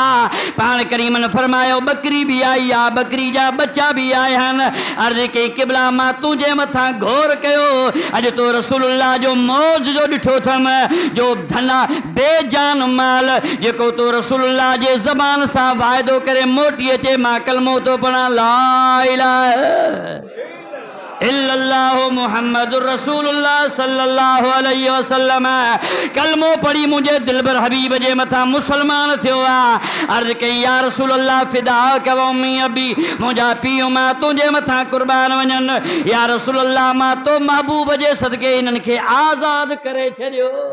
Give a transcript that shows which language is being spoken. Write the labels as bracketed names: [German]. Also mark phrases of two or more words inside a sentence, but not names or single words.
[Sindhi] पाण करीमन फरमायो बकरी भी आई आहे, बकरी जा बच्चा भी आया आहिनि। अर्ज़ कई क़िबला मां तुंहिंजे मथां घोर कयो, अॼु तो रसूलुल्लाह जो मौज जो ॾिठो अथमि, जो धना बेजान माल जेको तो रसूलुल्लाह जे ज़बान सां वाइदो करे मोटी अचे, मां कलमो तो पढ़ा [Arabic] لا إله إلا الله محمد رسول الله صلى الله عليه وسلم, [Sindhi] कलमो पढ़ी मुंहिंजे दिलबर हबीब जे मथां मुसलमान थियो आहे। अर्ज़ कई [Arabic] يا رسول الله فداك أمي أبي, [Sindhi] मुंहिंजा पीउ मां तुंहिंजे मथां कुर्बान वञनि। [Arabic] يا رسول الله [Sindhi] मां तो महबूब जे सदके इन्हनि खे आज़ाद करे छॾियो।